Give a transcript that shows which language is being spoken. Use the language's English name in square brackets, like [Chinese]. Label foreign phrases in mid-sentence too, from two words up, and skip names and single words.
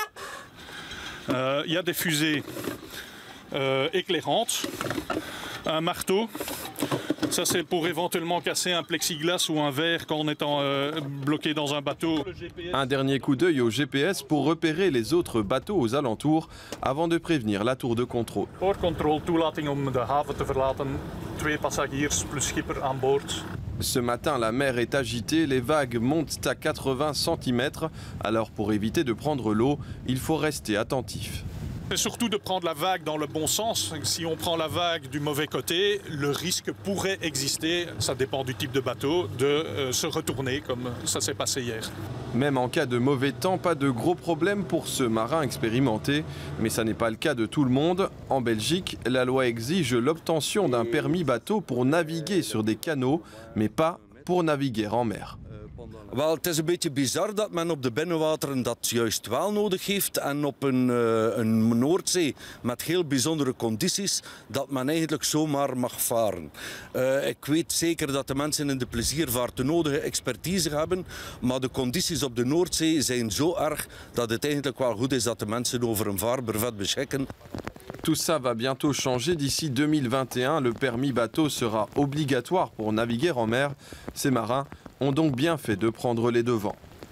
[French] Il y a des fusées éclairantes, un marteau. Ça, c'est pour éventuellement casser un plexiglas ou un verre quand on est bloqué dans un bateau. Un dernier coup d'œil au GPS pour repérer les autres bateaux aux alentours avant de prévenir la tour de contrôle. [Dutch] Poortcontrole, toelating om de haven te verlaten. 2 passagiers plus schipper aan boord. [French] Ce matin, la mer est agitée, les vagues montent à 80 cm. Alors pour éviter de prendre l'eau, il faut rester attentif. C'est surtout de prendre la vague dans le bon sens. Si on prend la vague du mauvais côté, le risque pourrait exister, ça dépend du type de bateau, de se retourner comme ça s'est passé hier. Même en cas de mauvais temps, pas de gros problème pour ce marin expérimenté. Mais ça n'est pas le cas de tout le monde. En Belgique, la loi exige l'obtention d'un permis bateau pour naviguer sur des canaux, mais pas pour naviguer en mer. [Dutch] Wel, het is een beetje bizar dat men op de binnenwateren dat juist wel nodig heeft en op een Noordzee met heel bijzondere condities dat men eigenlijk zomaar mag varen. Ik weet zeker dat de mensen in de pleziervaart de nodige expertise hebben, maar de condities op de Noordzee zijn zo erg dat het eigenlijk wel goed is dat de mensen over een vaarbrevet beschikken. [French] Tout ça va bientôt changer. D'ici 2021, le permis bateau sera obligatoire pour naviguer en mer. Ces marins ont donc bien fait de prendre les devants.